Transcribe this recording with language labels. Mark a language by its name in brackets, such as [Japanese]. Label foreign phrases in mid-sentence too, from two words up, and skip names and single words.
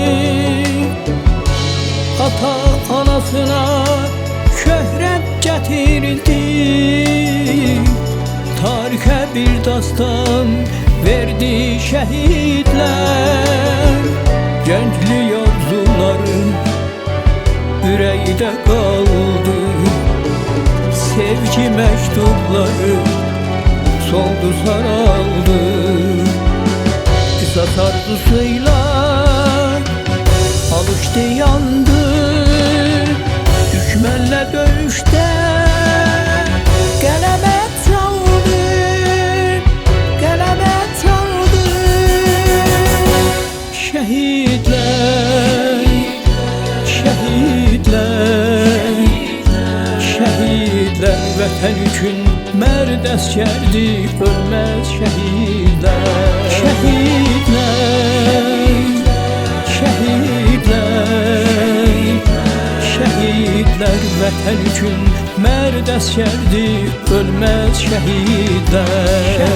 [Azerbaijani] Ata anasına şöhrət gətirdi, tarixə bir dastan verdi şehitler. [Turkish] Gənclik arzuları yüreğde kaldı, sevgi mektupları soldu saraldı. Kısas arzusuyla alıştı yandı, düşmanla dövüşte gelemet aldı, gelemet aldı. [Azerbaijani] Şehitler, şehitler, şehitler vətən üçün mərd əsgərdi, ölməz şehitler. Şehitler, şehitler, şehitler vətən üçün mərd əsgərdi, ölməz şehitler.